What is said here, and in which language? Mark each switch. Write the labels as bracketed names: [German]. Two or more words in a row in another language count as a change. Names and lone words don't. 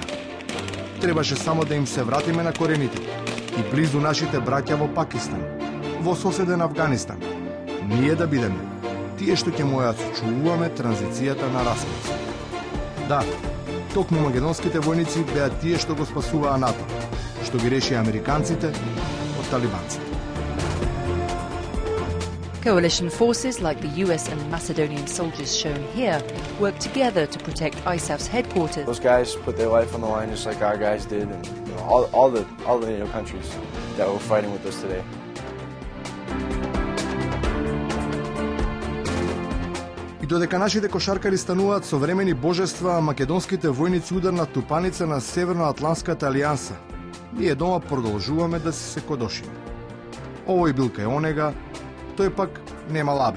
[Macedonian] Требаше само да им се вратиме на корените и близу нашите браќа во Пакистан, во соседен Авганистан. Ние да бидеме тие што ќе му ја сочувуваме транзицијата на распад. Да, токму македонските војници беа тие што го спасуваа НАТО, што ги реши американците од талибанците. [English] Coalition forces like the US and Macedonian soldiers shown here work together to protect ISAF's headquarters. Those guys put their life on the line just like our guys did, and all the NATO countries that were fighting with us today. [Macedonian] И додека нашите кошаркари стануваат современи божества, македонските војници ударна тупаница на Северноатланската алијанса, ние дома продолжуваме да се кодошиме. Овој бил кај онега, тој пак нема лабер.